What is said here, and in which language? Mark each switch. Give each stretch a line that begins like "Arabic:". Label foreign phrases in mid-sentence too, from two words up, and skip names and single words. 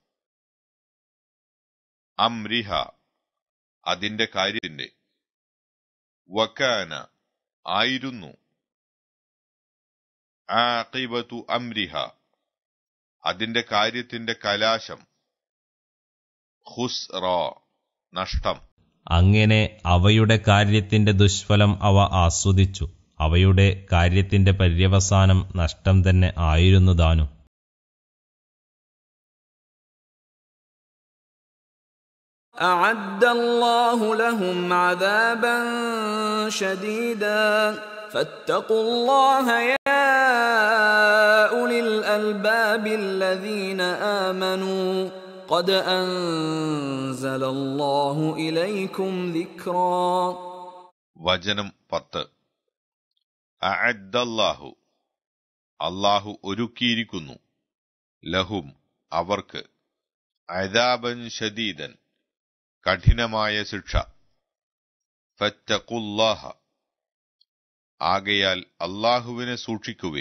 Malayalam: അംരിഹ അതിന്റെ കാര്യത്തിന്റെ, വകാന ആയിരുന്നു,
Arabic: عاقبة أمرها
Malayalam: അതിന്റെ കാര്യത്തിന്റെ കലാശം, ഖുസ്റ നഷ്ടം. അങ്ങനെ അവയുടെ കാര്യത്തിന്റെ ദുഷ്ഫലം അവ ആസ്വദിച്ചു. അവയുടെ കാര്യത്തിന്റെ പര്യവസാനം നഷ്ടം തന്നെ ആയിരുന്നു താനും.
Arabic: أعد الله لهم عذابا شديدا فاتقوا الله يا أولي الألباب الذين آمنوا قد أنزل الله إليكم ذكرا.
Malayalam: വചനം 10. അഅദ്ദല്ലാഹു അല്ലാഹു ഒരുക്കിയിരിക്കുന്നു, ലഹും അവർക്ക്,
Arabic: عذابا شديدا
Malayalam: കഠിനമായ ശിക്ഷ. ഫത്തഖുല്ലാഹ ആകയാൽ അല്ലാഹുവിനെ സൂക്ഷിക്കുവിൻ.